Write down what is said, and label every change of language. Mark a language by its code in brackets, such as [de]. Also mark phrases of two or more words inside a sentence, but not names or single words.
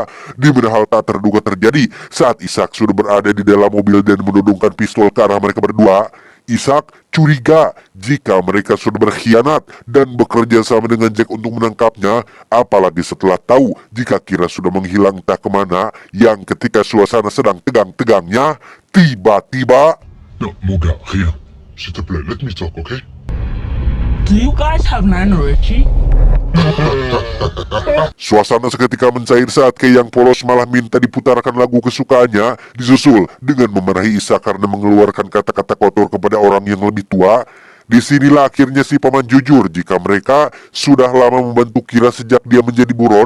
[id] Di mana hal tak terduga terjadi saat Ishak sudah berada di dalam mobil dan menodongkan pistol ke arah mereka berdua. Ishak curiga jika mereka sudah berkhianat dan bekerja sama dengan Jack untuk menangkapnya, apalagi setelah tahu jika Kira sudah menghilang tak kemana, yang ketika suasana sedang tegang-tegangnya, tiba-tiba... [en] No, Moga, here. [fr] S'il te plaît, [en] let me talk, okay? Do you guys have Nanoichi? [id] Suasana seketika mencair saat Kay yang polos malah minta diputarkan lagu kesukaannya, disusul dengan memarahi Ishak karena mengeluarkan kata-kata kotor kepada orang yang lebih tua. Disinilah akhirnya si Paman jujur jika mereka sudah lama membantu Kira sejak dia menjadi buron.